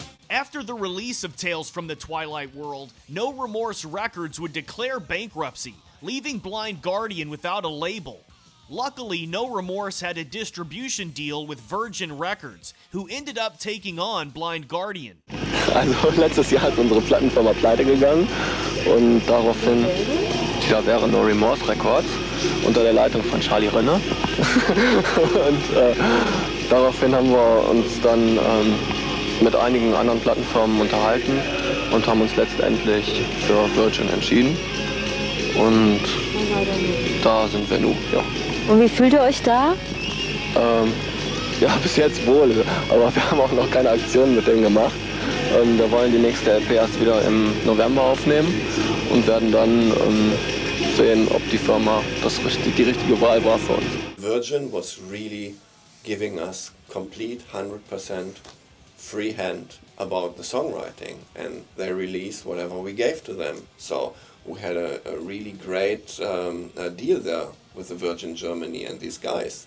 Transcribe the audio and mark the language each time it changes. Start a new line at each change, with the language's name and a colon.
English: After the release of Tales from the Twilight World, No Remorse Records would declare bankruptcy, leaving Blind Guardian without a label. Luckily, No Remorse had a distribution deal with Virgin Records, who ended up taking on Blind Guardian.
German: Also letztes Jahr ist unsere Plattenfirma pleite gegangen und daraufhin, da wäre No Remorse Records unter der Leitung von Charlie Rönne. Und daraufhin haben wir uns dann mit einigen anderen Plattenfirmen unterhalten und haben uns letztendlich für Virgin entschieden. Und da sind wir nun, ja. Und wie fühlt ihr euch da? Ja, bis jetzt wohl, aber wir haben auch noch keine Aktionen mit dem gemacht. Wir wollen die nächste LP erst wieder im November aufnehmen und werden dann sehen, ob die Firma die richtige Wahl war für uns.
English: Virgin was really giving us complete 100% free hand about the songwriting, and they released whatever we gave to them. So we had a really great deal there with the Virgin Germany and these guys.